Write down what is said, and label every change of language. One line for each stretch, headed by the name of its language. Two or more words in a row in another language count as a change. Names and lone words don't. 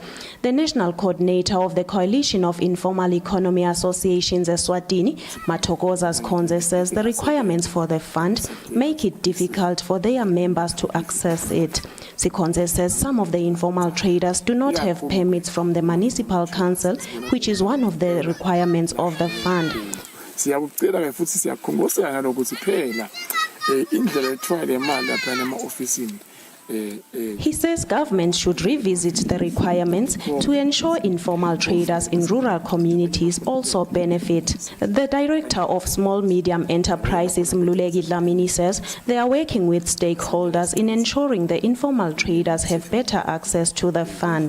English: The National Coordinator of the Coalition of Informal Economy Associations, Eswatini, Matokozas Konze, says the requirements for the fund make it difficult for their members to access it. Sikonze says some of the informal traders do not have permits from the Municipal Council, which is one of the requirements of the fund.
Swati: Siyabucela futhi siyakhongosela nalokuthi phela indlela ethwala imali lapha ema-ofisini.
English: He says government should revisit the requirements to ensure informal traders in rural communities also benefit. The Director of Small Medium Enterprises, Mluleki Dlamini, says they are working with stakeholders in ensuring the informal traders have better access to the fund.